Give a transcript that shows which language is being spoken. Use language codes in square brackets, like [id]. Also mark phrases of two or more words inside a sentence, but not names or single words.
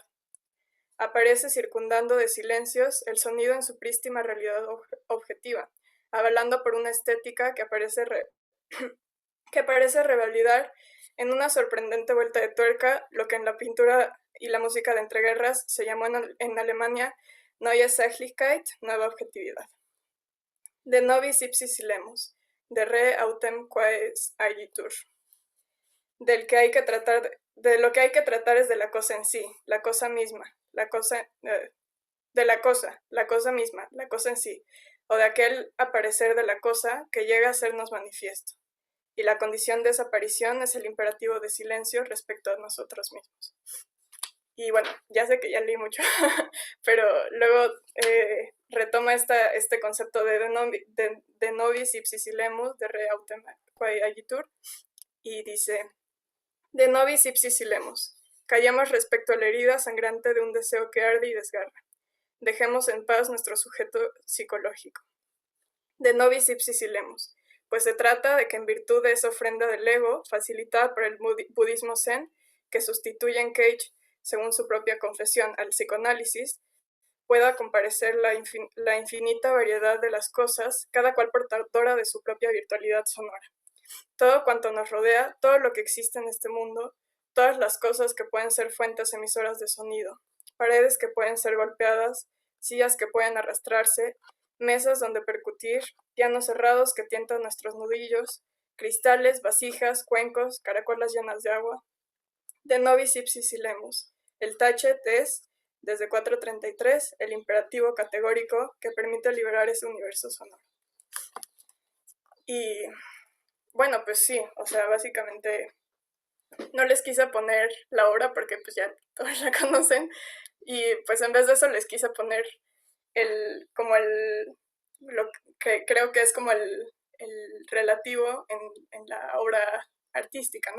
[es] Aparece circundando de silencios el sonido en su prístima realidad objetiva, avalando por una estética que parece revalidar en una sorprendente vuelta de tuerca lo que en la pintura y la música de entreguerras se llamó en Alemania [de] Neue Sachlichkeit, [es] nueva objetividad. [la] De nobis ipsis silemus, de re autem quaes agitur. [es] De lo que hay que tratar es de la cosa en sí, la cosa misma, la cosa misma, la cosa en sí, o de aquel aparecer de la cosa que llega a sernos manifiesto. Y la condición de esa aparición es el imperativo de silencio respecto a nosotros mismos. Y bueno, ya sé que ya leí mucho, pero luego retoma este concepto de [la] nobis ipsis silemus, de re autem quae agitur, [es] y dice: [la] de nobis ipsis silemus, [es] callemos respecto a la herida sangrante de un deseo que arde y desgarra. Dejemos en paz nuestro sujeto psicológico. [la] De nobis ipsis silemus, [es] pues se trata de que en virtud de esa ofrenda del ego, facilitada por el budismo zen, que sustituye en Cage, según su propia confesión, al psicoanálisis, pueda comparecer la infinita variedad de las cosas, cada cual portadora de su propia virtualidad sonora. Todo cuanto nos rodea, todo lo que existe en este mundo, todas las cosas que pueden ser fuentes emisoras de sonido, paredes que pueden ser golpeadas, sillas que pueden arrastrarse, mesas donde percutir, pianos cerrados que tientan nuestros nudillos, cristales, vasijas, cuencos, caracolas llenas de agua. [la] De nobis ipsis silemus. [es] El tachet es, desde 433, el imperativo categórico que permite liberar ese universo sonoro. Y bueno, pues sí, o sea, básicamente no les quise poner la obra porque pues ya todos la conocen, y pues en vez de eso les quise poner lo que creo que es como el relativo en la obra artística, ¿no?